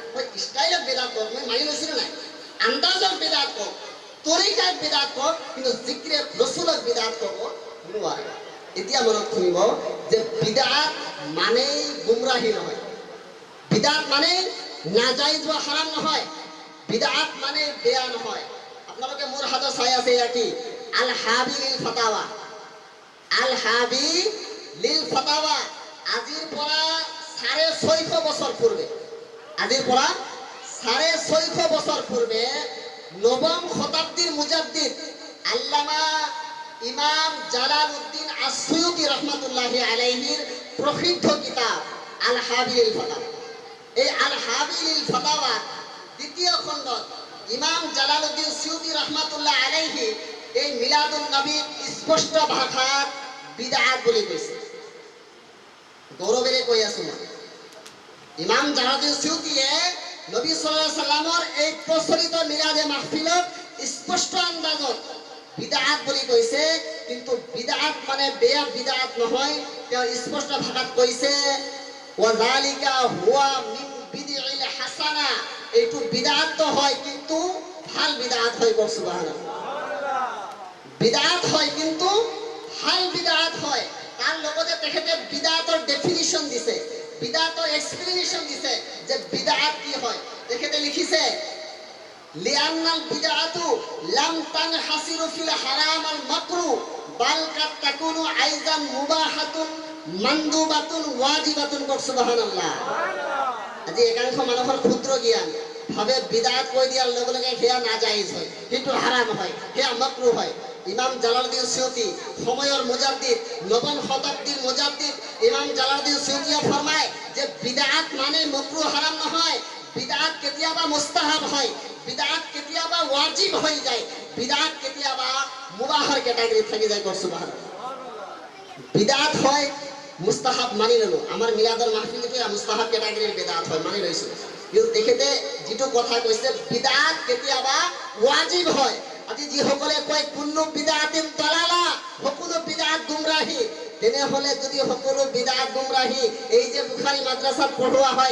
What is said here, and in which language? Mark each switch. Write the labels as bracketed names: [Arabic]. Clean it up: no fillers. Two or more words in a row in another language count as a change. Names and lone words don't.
[Assamese] মই ষ্টাইলত বিদআত ক'ম, মই মানি লৈছিলো নাই, আন্দাজত বিদআত ক'ম, তৰিকাত বিদআত ক'ম, কিন্তু জিকিৰে ৰসুলক বিদআত ক'ব নোৱাৰে। এতিয়া মনত থাকিব যে বিদআত মানেই গুমৰাহী নহয়, বিদআত মানে নাজাইজ বা হাৰাম নহয়, বিদআত মানে বেয়া নহয়। আপোনালোকে মোৰ হাতত চাই আছে এয়া কি, আল হাবি লিল ফাতাৱা, আল হাবি লিল ফাতাৱা। আজিৰ পৰা 650 বছৰ পূৰ্বে, আজিৰ পৰা 650 বছৰ পূৰ্বে নৱম শতাব্দীৰ মুজাদ্দিদ আল্লামা ইমাম জালালউদ্দিন আস-সুয়ুতি [Arabic] رحمة الله عليه [Assamese] প্রসিদ্ধ কিতাব আল হাবি লিল ফাতাওয়া। এই আল হাবি লিল ফাতাওয়া দ্বিতীয় খণ্ডত ইমাম জালালউদ্দিন সুয়ুতি [Arabic] رحمة الله عليه [Assamese] এই মিলাদুন নবীক স্পষ্ট ভাষাত বিদআত বুলি কৈছে। গৌৰৱেৰে কৈ আছো মই, ইমাম জালালউদ্দিন সুয়ুতিয়ে নবী [Arabic] صلى الله عليه وسلم [Assamese] এই প্ৰচলিত মিলাদে মাহফিলক স্পষ্ট আন্দাজত বিদআত বুলি কৈছে, কিন্তু বিদআত মানে বেয়া বিদআত নহয়। তেওঁ স্পষ্ট ভাষাত কৈছে [Arabic] وذلك هو من البدعة الحسنة, [Assamese] এইটো বিদআত হয় কিন্তু ভাল বিদআত হয়। সুবহানাল্লাহ, বিদআত হয় কিন্তু ভাল বিদআত হয়। তার লগতে তেখেতে বিদআতৰ ডেফিনিশন দিছে, বিদআতৰ এক্সপ্লেনেশন দিছে যে বিদআত কি হয়। তেখেতে লিখিছে [Arabic] لأن البدعة لم تنحصر في الحرام المكروه بل قد تكون أيضا مباحة مندوبة واجبة. [Assamese] সুবহানাল্লাহ। আজি একাংশ মানুহৰ ক্ষুদ্ৰ জ্ঞান ভাবে বিদআত কৈ দিয়াৰ লগে লগে সেয়া নাজাইজ হয়, সেইটো হারাম হয়, সেয়া মাকরু হয়। ইমাম জালালউদ্দিন সুয়ুতি সময়ৰ মুজাদ্দিদ, নবম শতাব্দীৰ মুজাদ্দিদ ইমাম জালালউদ্দিন সুয়ুতিয়ে ফরমায় যে বিদআত মানে মাকরু হারাম নহয়, বিদআত কেতিয়াবা মুস্তাহাব হয়, বিদআত কেতিয়াবা ওয়াজিব হৈ যায়, বিদআত কেতিয়াবা মুবাহৰ ক্যাটাগরি থাকি যায়। সুবহানাল্লাহ। বিদআত হয় মুস্তাহাব মানি ললো, আমাৰ মিলাদৰ মাহফিলতে মুস্তাহাব ক্যাটাগরিৰ বিদআত হয় মানি লৈছো, কিন্তু তেখেতে যিটো কথা কৈছে বিদআত কেতিয়াবা ওয়াজিব হয়। আজি যিসকলে কয় [Arabic] كل بدعة ضلالة, [Assamese] সকলো বিদআত গুমৰাহী, তেনেহলে যদি সকলো বিদআত গুমৰাহী, এই যে বুখাৰী মাদ্ৰাসাত পঢ়োৱা হয়,